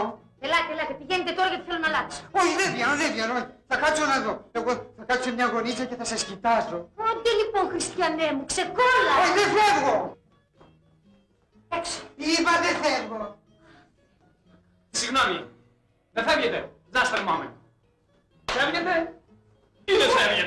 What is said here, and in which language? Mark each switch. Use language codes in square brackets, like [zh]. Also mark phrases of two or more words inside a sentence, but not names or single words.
[el] Ελάτε, πηγαίνετε τώρα γιατί θέλω να αλλάξω. Όχι, δεν βγαίνω. Θα κάτσω να δω. Εγώ θα κάτσω σε μια γωνίτσα και θα σας κοιτάζω. Άντε λοιπόν, Χριστιανέ μου, ξεκόλα. Όχι, δεν φεύγω. Έξω. Είπα δεν φεύγω. Συγγνώμη, δεν φεύγετε. [en] Just a moment. [el] Φεύγετε ή δεν φεύγετε?